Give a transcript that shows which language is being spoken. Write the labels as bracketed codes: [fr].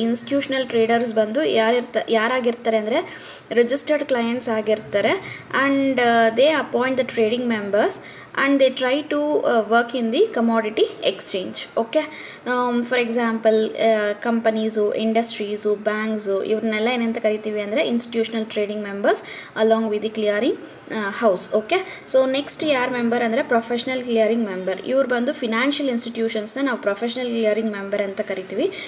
[kn] Institutional traders ಬಂದು ಯಾರಾಗಿರ್ತಾರೆ ಅಂದರೆ registered clients ಆಗಿರ್ತಾರೆ. [en] And they appoint the trading members and they try to work in the commodity exchange. [kn] Okay, for example companies, industries, banks ಇವ್ರನ್ನೆಲ್ಲ ಏನಂತ ಕರಿತೀವಿ ಅಂದರೆ institutional trading members [en] Along with the clearing house. [kn] Okay, so next ಯಾರು member ಅಂದರೆ professional clearing member. ಇವ್ರು ಬಂದು financial ಇನ್ಸ್ಟಿಟ್ಯೂಷನ್ಸ್ನ ನಾವು professional clearing member ಅಂತ ಕರಿತೀವಿ.